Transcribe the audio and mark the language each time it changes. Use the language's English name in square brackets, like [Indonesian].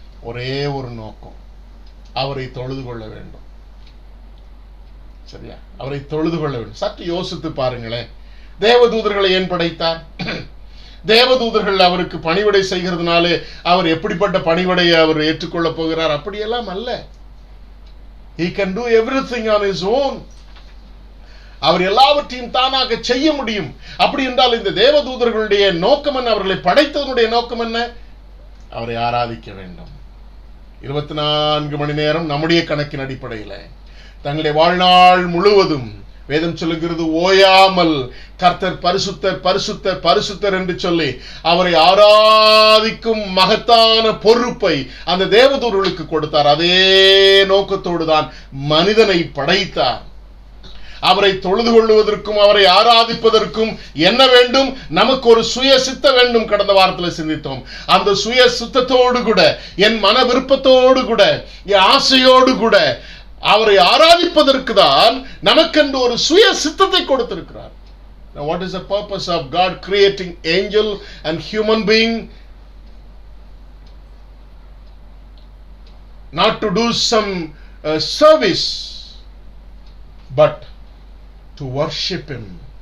[Tamil] ஒரே ஒரு நோக்கம், அவரை தொழுது கொள்ள வேண்டும். சரியா? அவரை தொழுது கொள்ள வேண்டும். சற்று யோசித்து பாருங்களேன். தேவதூதர்களை ஏன் படைத்தார்? தேவதூதர்கள் அவருக்கு பணிவிடை செய்கிறதுனாலே அவர் எப்படிப்பட்ட பணிவிடையை அவர் ஏற்றுக்கொள்ள போகிறார்? அப்படியெல்லாம் அல்ல. [English] He can do everything on his own. [Tamil] அவர் எல்லாவற்றையும் தானாக செய்ய முடியும். அப்படி என்றால் இந்த தேவதூதர்களுடைய நோக்கம் என்ன? அவர்களை படைத்ததனுடைய நோக்கம் என்ன? அவரை ஆராதிக்க வேண்டும். 24 மணி நேரம் நம்முடைய கணக்கின் அடிப்படையில் தங்களுடைய வாழ்நாள் முழுவதும் வேதம் சொல்லுகிறது, ஓயாமல் கர்த்தர் பரிசுத்தர் பரிசுத்தர் பரிசுத்தர் என்று சொல்லி அவரை ஆராதிக்கும் மகத்தான பொறுப்பை அந்த தேவதூதர்களுக்கு கொடுத்தார். அதே நோக்கத்தோடு தான் மனிதனை படைத்தார். அவரை தொழுது கொள்வதற்கும் அவரை ஆராதிப்பதற்கும் என்ன வேண்டும்? நமக்கு ஒரு சுய சித்த வேண்டும். கடந்த வாரத்தில் சிந்தித்தோம். அந்த சுய சித்தத்தோடு கூட, என் மன விருப்பத்தோடு கூட, என் ஆசையோடு கூட அவரை ஆராதிப்பதற்கு தான் நமக்கென்று ஒரு சுய சித்தத்தை கொடுத்திருக்கிறார். [English] Now what is the purpose of God creating angel and human being? Not to do some service, but to worship him.